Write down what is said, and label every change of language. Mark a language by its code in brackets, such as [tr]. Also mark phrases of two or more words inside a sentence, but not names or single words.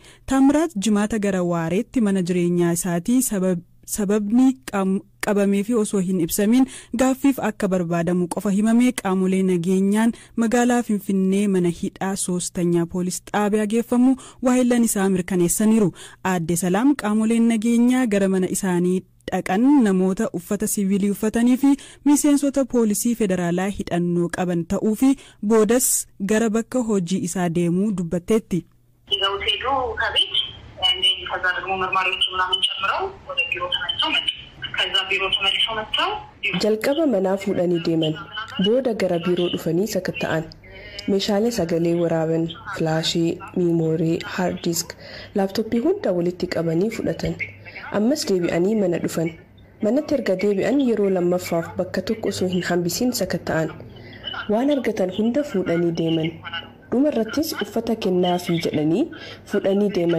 [om] Taamiraat jimaata gara waareetti mana jireenyaa isaatii sababni qabamee fi osoo hin ibsamin gaaffiif akka barbaadamu qofa himamee qaamolee nageenyaan magaalaa Finfinnee mana hidhaa soostanyaa poolis xaabiyaa geeffamu waahillan isaa mirkaneessaniiru. Aadde Salaam qaamoleen nageenyaa gara mana isaanii dhaqan namoota uffata siviilii uffatanii fi miseensota poolisii federaalaa hidhannoo qaban ta'uu fi boodas gara bakka hojii isaa deemuu dubbatteetti. [am] ከዛ ደግሞ መርማሪዎች ምናምን ጨምረው ወደ ቢሮ ተመልሰው መጡ። ከዛ ቢሮ ተመልሰው መጥተው [om] jalqaba manaa fuudhanii deeman booda gara biiroo dhufanii sakatta'an meeshaalee sagalee waraaban flaashii miimoorii [en] hard disk [om] laaptooppii hunda walitti qabanii fudhatan ammas deebi'anii mana dhufan manatti erga deebi'an yeroo lammaffaaf bakka tokko osoo hin hambisiin sakatta'an waan argatan hunda fuudhanii deeman dhumarrattis uffata kennaafii jedhanii fuudhanii deeman.